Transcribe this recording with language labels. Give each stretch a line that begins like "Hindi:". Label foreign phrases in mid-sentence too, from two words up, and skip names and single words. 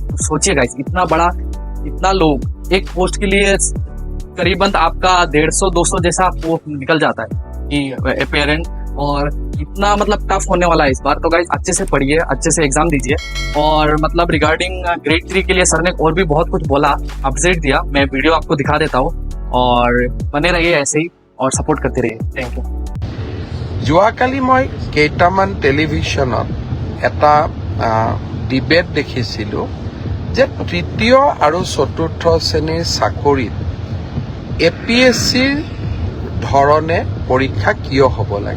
Hindi: तो सोचिए गाइस, इतना बड़ा, इतना लोग एक पोस्ट के लिए करीबन आपका 150-200 जैसा पोस्ट निकल जाता है कि अपेरेंट, और इतना मतलब टफ होने वाला है इस बार। तो गाइस अच्छे से पढ़िए, अच्छे से एग्जाम दीजिए। और मतलब
English: regarding grade 3
Hindi: के लिए सर ने और भी बहुत कुछ बोला, अपडेट दिया, मैं वीडियो आपको दिखा देता हूँ और बने रहिए ऐसे ही और सपोर्ट करते रहिए।
English: Thank you.
Assamese: যোৱাকালি মই কেইটামান টেলিভিশ্যনত এটা ডিবেট দেখিছিলোঁ যে তৃতীয় আৰু চতুৰ্থ শ্ৰেণীৰ চাকৰিত APSCৰ ধৰণে পৰীক্ষা কিয় হ'ব লাগে।